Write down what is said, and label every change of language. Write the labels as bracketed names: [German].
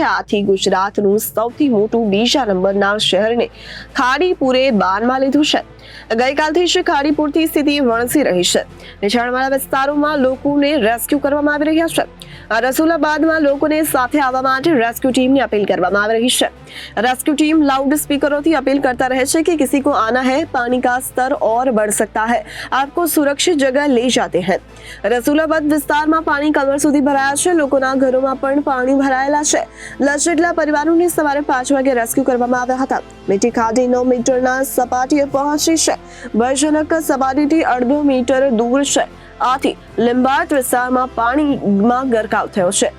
[Gujarati] આથી ગુજરાતનું સૌથી મોટું બીજા નંબરના શહેરને ખાડીપુરે બાનમાં લીધું છે. ગઈકાલથી જ ખાડીપુરથી સ્થિતિ વણસી રહી છે. નીચાણવાળા વિસ્તારોમાં લોકોને રેસ્ક્યુ કરવામાં આવી રહ્યા છે. રસુલાબાદમાં લોકોને સાથે આવવા માટે રેસ્ક્યુ ટીમની અપીલ કરવામાં આવી રહી છે. [Hindi] रेस्क्यू टीम लाउड स्पीकरों अपील करता रहे છે कि किसी को आना है, पानी का स्तर और बढ़ सकता है, आपको सुरक्षित जगह ले जाते हैं. [Gujarati] રસુલાબાદ વિસ્તારમાં પાણી કમર સુધી ભરાયા છે. લોકોના ઘરોમાં પણ પાણી ભરાયેલા છે. 10 જેટલા પરિવારોને સવારે 5 વાગે રેસ્ક્યુ કરવામાં આવ્યા હતા. મીઠી ખાડી 9 મીટરના સપાટીએ પહોંચી છે. ભયજનક સપાટીથી 1.5 મીટર દૂર છે. આથી લીંબાટ વિસ્તારમાં પાણીમાં ગરકાવ થયો છે.